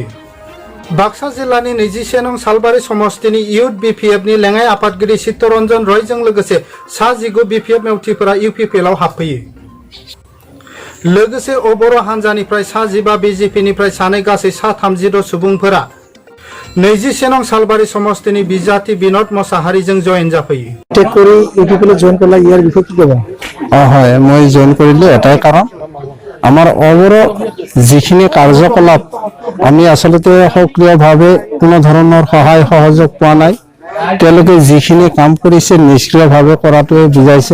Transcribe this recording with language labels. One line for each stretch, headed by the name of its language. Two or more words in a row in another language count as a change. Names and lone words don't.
Bodo: बाक्सा जिल्लानि 21 नं सालबारि समस्तिनि इउथ बिपिएफनि लेङाइ आफादगिरि चित्तरन्जन रयजों लोगोसे सा 19 बिपिएफ मेवथिफोरा इउपिपिएलआव हाबफैयो। लोगोसे अबर' हान्जानिफ्राय सा 15 बिजेपिनिफ्राय सानै गासै सा 32 सुबुंफोरा 21 नं सालबारि समस्तिनि बिजाति बिनोद मोसाहारीजों जयेन जाफैयो।
Assamese: হয়, মই জয়েন কৰিলো এটাই কাৰণ আমাৰ অবৰ যিখিনি কাৰ্যকলাপ আমি আচলতে সক্ৰিয়ভাৱে কোনো ধৰণৰ সহায় সহযোগ পোৱা নাই। তেওঁলোকে যিখিনি কাম কৰিছে নিষ্ক্ৰিয়ভাৱে কৰাটোৱে বুজাইছে।